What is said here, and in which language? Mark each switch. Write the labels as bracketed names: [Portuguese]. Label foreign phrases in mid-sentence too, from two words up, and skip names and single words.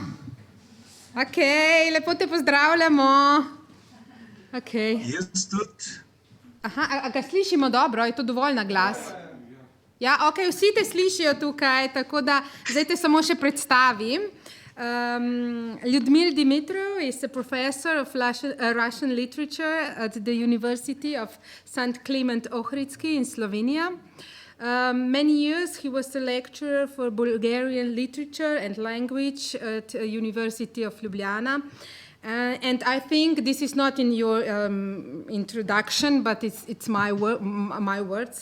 [Slovenian] Ok, lepo te pozdravljamo. Ok. Jaz tudi. Aha, a ga slišimo dobro? Je to dovolj na glas? Ja, ok, vsi te slišijo tukaj, tako da zdaj te samo še predstavim. [English] Lyudmila Dimitrov is a professor of Russian literature at the University of St. Clement Ohridsky in Slovenia. Many years he was a lecturer for Bulgarian literature and language at the University of Ljubljana. And I think this is not in your introduction, but it's my words.